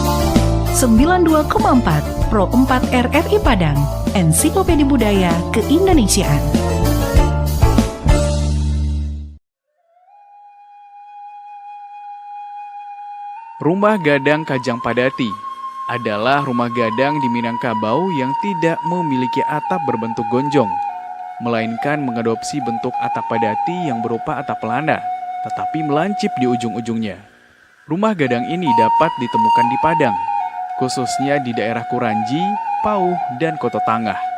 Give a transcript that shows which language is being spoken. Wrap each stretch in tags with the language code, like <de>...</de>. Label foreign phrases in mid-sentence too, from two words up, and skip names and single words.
<id>92,4 Pro 4 RRI Padang, Ensiklopedia Budaya Keindonesiaan. Rumah Gadang Kajang Padati adalah rumah gadang di Minangkabau yang tidak memiliki atap berbentuk gonjong, melainkan mengadopsi bentuk atap padati yang berupa atap pelana, tetapi melancip di ujung-ujungnya. Rumah gadang ini dapat ditemukan di Padang, khususnya di daerah Kuranji, Pauh, dan Kota Tangah.</id>